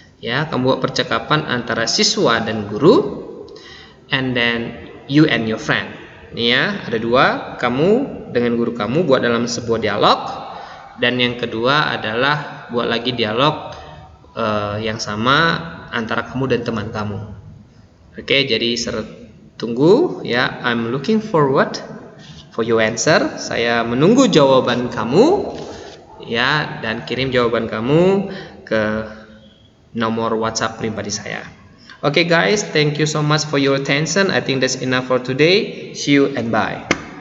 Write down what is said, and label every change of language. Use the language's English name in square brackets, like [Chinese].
[Indonesian] Ya, kamu buat percakapan antara siswa dan guru. [English] And then you and your friend. [Indonesian] Nih ya, ada 2, kamu dengan guru kamu buat dalam sebuah dialog, dan yang kedua adalah buat lagi dialog yang sama antara kamu dan teman kamu. Oke, jadi tunggu ya. [English] I'm looking forward for your answer. [Indonesian] Saya menunggu jawaban kamu ya, dan kirim jawaban kamu ke nomor WhatsApp pribadi saya. [English] Okay guys, thank you so much for your attention. I think that's enough for today. See you and bye.